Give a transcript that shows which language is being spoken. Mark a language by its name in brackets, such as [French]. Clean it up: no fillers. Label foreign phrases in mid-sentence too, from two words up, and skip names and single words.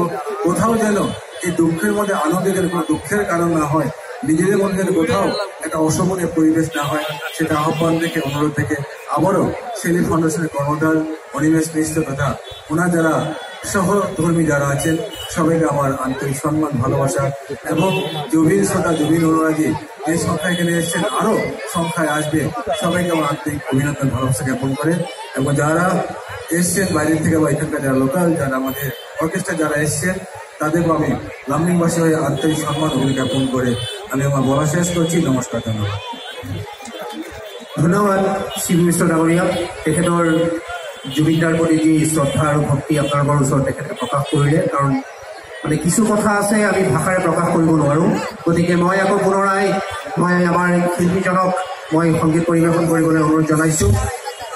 [Bangla] কোথাও যেন এই দুঃখের মধ্যে আনন্দের কোনো দুঃখের কারণ না হয়, নিজেদের মধ্যে কোথাও একটা অশোভনীয় পরিবেশ না হয়, সেটা আহ্বান থেকে অনুরোধ থেকে আবারও সেলিম ফাউন্ডেশনের কর্মধার অনিমেষ মিশ্র তথা ওনার যারা সহধর্মী যারা আছেন সবাইকে আমার আন্তরিক সম্মান, ভালোবাসা এবং জুবিন শ্রোতা, জুবিন অনুরাগী এই সংখ্যা এখানে এসছেন, আরো সংখ্যায় আসবে, সবাইকে আমার আন্তরিক অভিনন্দন, ভালোবাসা জ্ঞাপন করে। এবং যারা এসছেন বাইরের থেকে বা এখানকার যারা লোকাল, যারা আমাদের অর্কেস্ট্রা যারা এসছেন, তাদেরকে আমি লামডিংবাসী হয়ে আন্তরিক সম্মান জ্ঞাপন করে আমি আমার বলা শেষ করছি। নমস্কার, ধন্যবাদ। [Assamese] ধন্যবাদ শিৱ মিশ্ৰ ডাঙৰীয়া, তেখেতৰ জুবিনদাৰ প্ৰতি যি শ্ৰদ্ধা আৰু ভক্তি আপোনালোকৰ ওচৰত তেখেতে প্ৰকাশ কৰিলে। কাৰণ মানে কিছু কথা আছে আমি ভাষাৰে প্ৰকাশ কৰিব নোৱাৰোঁ। গতিকে মই আকৌ পুনৰাই আমাৰ শিল্পীজনক মই সংগীত পৰিৱেশন কৰিবলৈ অনুৰোধ জনাইছোঁ।